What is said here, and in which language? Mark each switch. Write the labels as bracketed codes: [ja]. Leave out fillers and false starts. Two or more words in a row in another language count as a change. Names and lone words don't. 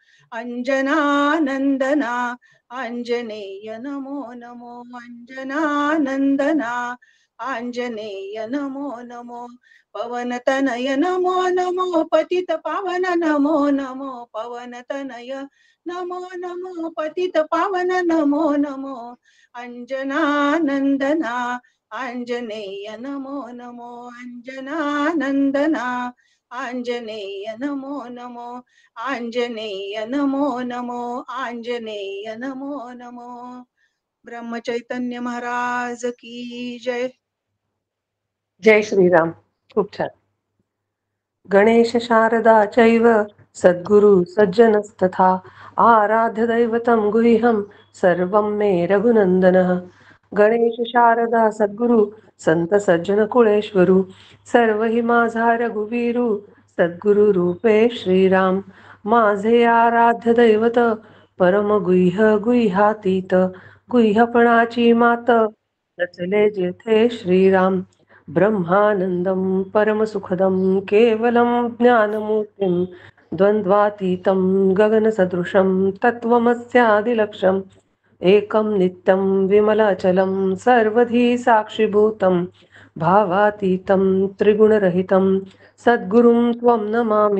[sa] अंजनानंदना आंजनेय नमो नमो, अंजनानंदना आंजनेय नमो नमो, पवनतनय नमो नमो, पतित पावन नमो नमो, पवनतनय नमो नमो, पतित पावन नमो नमो, अंजनानंदना आंजनेय नमो नमो, अंजनानंदना आंजनेय नमो नमो, आंजनेय नमो नमो, आंजनेय नमो नमो. [hi] ब्रह्मचैतन्य महाराज की जय. [mr] जय श्रीराम. खूप छान. [sa] गणेश शारदा चैव सद्गुरु सज्जनस्तथा, आराध्य दैवतं गुह्यं सर्वं मे रघुनंदनः. [mr] गणेश शारदा सद्गुरु संत सज्जन कुळेश्वरू, सर्व ही माझा रघुवीरू, सद्गुरु रूपे श्रीराम. माझे आराध्य दैवत परम गुह्य गुह्यातीत, गुह्यपणाची मात रचले जेथे श्रीराम. [sa] ब्रह्मानंदं परमसुखदं केवलं ज्ञानमूर्तिं, द्वन्द्वातीतं गगनसदृशं तत्त्वमस्यादिलक्ष्यम्. एकं नित्यं विमलाचलं सर्वधी साक्षिभूतं, भावातीतं त्रिगुणरहितं सद्गुरुं त्वं नमामि.